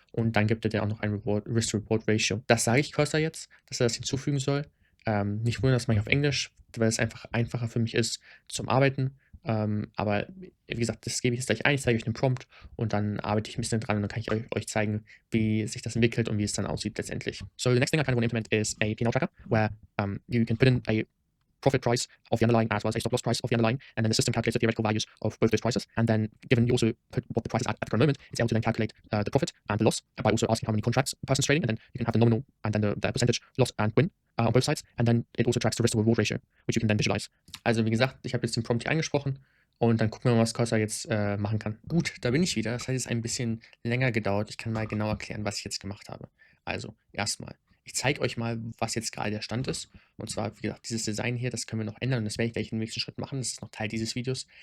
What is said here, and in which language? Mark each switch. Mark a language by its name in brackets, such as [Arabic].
[German] Und dann gibt er dir auch noch ein Risk-to-Reward-Ratio. Das sage ich Cursor jetzt, dass er das hinzufügen soll. Nicht wundern, das mache ich auf Englisch, weil es einfach einfacher für mich ist zum Arbeiten. Aber wie gesagt, das gebe ich jetzt gleich ein. Ich zeige euch den Prompt und dann arbeite ich ein bisschen dran und dann kann ich euch zeigen, wie sich das entwickelt und wie es dann aussieht letztendlich. [English] So the next thing I kind of want to implement is a P&L tracker where you can put in a profit price of the underlying as well as a stop loss price of the underlying, and then the system calculates the theoretical values of both those prices. And then, given you also put what the price is at the current moment, it's able to then calculate the profit and the loss by also asking how many contracts a person's trading, and then you can have the nominal and then the percentage loss and win on both sides. And then it also tracks the risk to reward ratio, which you can then visualize. [German] Also wie gesagt, ich habe jetzt den Prompt hier angesprochen und dann gucken wir mal, was Cursor jetzt machen kann. Gut, da bin ich wieder. Das hat jetzt ein bisschen länger gedauert. Ich kann mal genau erklären, was ich jetzt gemacht habe. Also erstmal. Ich zeige euch mal, was jetzt gerade der Stand ist. Und zwar, wie gesagt, dieses Design hier, das können wir noch ändern und das werde ich gleich im nächsten Schritt machen. Das ist noch Teil dieses Videos.